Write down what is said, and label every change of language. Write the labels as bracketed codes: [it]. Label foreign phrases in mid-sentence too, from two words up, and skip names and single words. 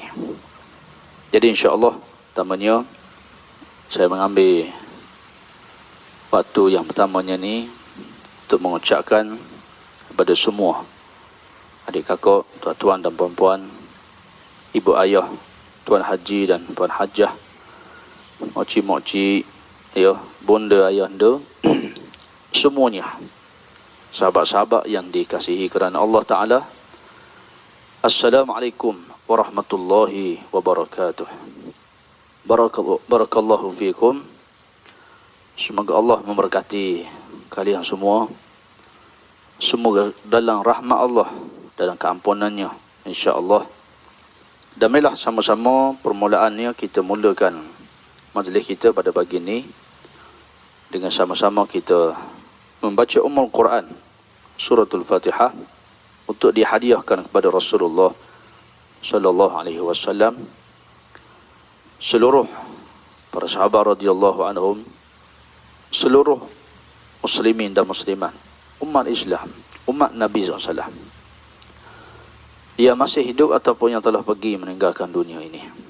[ms] Jadi [ar] إن شاء الله [ms] tamanya saya mengambil waktu yang pertamanya ni untuk mengucapkan kepada semua adik kakak, tuan-tuan dan puan-puan, ibu ayah, tuan haji dan puan hajah, moci-moci, ya, bunda ayahanda, semuanya, sahabat-sahabat yang dikasihi kerana [ar] الله تعالى. السلام عليكم ورحمة الله وبركاته. بارك الله فيكم. [ms] Semoga Allah memberkati kalian semua. Semoga dalam rahmat Allah, dalam keampunannya, [ar] إن شاء الله. [ms] Dan marilah sama-sama permulaannya kita mulakan majlis kita pada pagi ini dengan sama-sama kita membaca [ar] أم القرآن, سورة الفاتحة, [ms] untuk dihadiahkan kepada Rasulullah [ar] صلى الله عليه وسلم, [ms] seluruh para sahabat [ar] رضي الله عنهم, [ms] seluruh muslimin dan muslimat, umat Islam, umat Nabi SAW yang masih hidup ataupun yang telah pergi meninggalkan dunia ini.